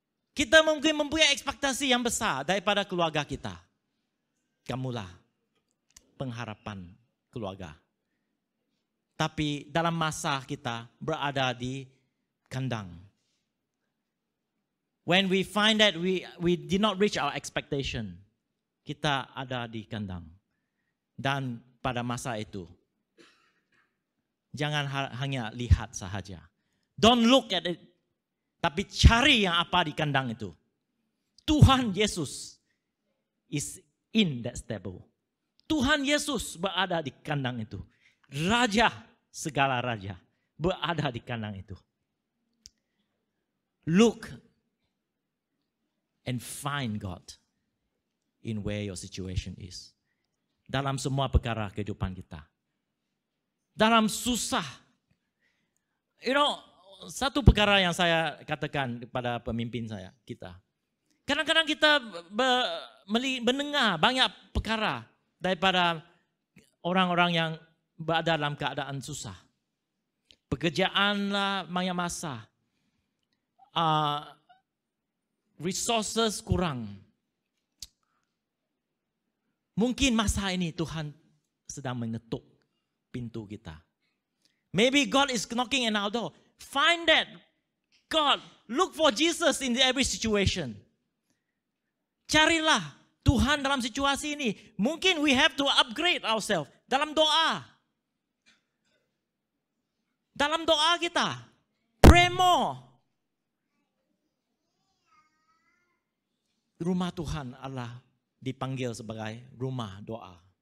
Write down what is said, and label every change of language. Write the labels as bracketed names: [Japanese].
[Malay] Kita mungkin mempunyai ekspektasi yang besar daripada keluarga kita. Kamulah pengharapan keluarga. Tapi dalam masa kita berada di kandang. [English] When we find that we did not reach our expectation, [Malay] kita ada di kandang. Dan pada masa itu, jangan hanya lihat sahaja. [English] Don't look at it. [Malay] Tapi cari yang apa di kandang itu. Tuhan Yesus [English] is in that stable. [Malay] Tuhan Yesus berada di kandang itu. Raja, segala raja berada di kandang itu. [English] Look and find God in where your situation is. [Malay] Dalam semua perkara kehidupan kita. Dalam susah. Satu perkara yang saya katakan kepada pemimpin kita. Kadang-kadang kita mendengar banyak perkara daripada orang-orang yang berada dalam keadaan susah. Pekerjaan lah banyak masa. Resources kurang. Mungkin masa ini Tuhan sedang mengetuk pintu kita. [English] Maybe God is knocking at our door. Find that God, look for Jesus in every situation. [Malay] Carilah Tuhan dalam situasi ini. Mungkin [English] we have to upgrade ourselves [Malay] dalam doa. Dalam doa kita, [English] pray more. [Malay] Rumah Tuhan Allah dipanggil sebagai rumah doa.